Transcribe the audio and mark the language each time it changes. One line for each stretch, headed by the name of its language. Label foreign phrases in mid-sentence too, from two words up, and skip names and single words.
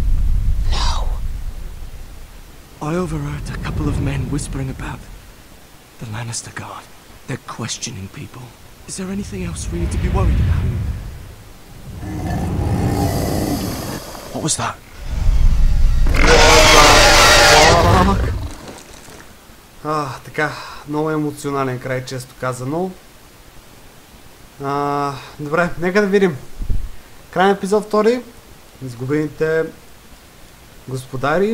English: I overheard a couple of men whispering about the Lannister Guard. They're questioning people. Is there anything else we need to be worried about? What was that?
Bulgarian: Така, много емоционален край, често казано. Добре, нека да видим. Край на епизод 2. Изгубените господари.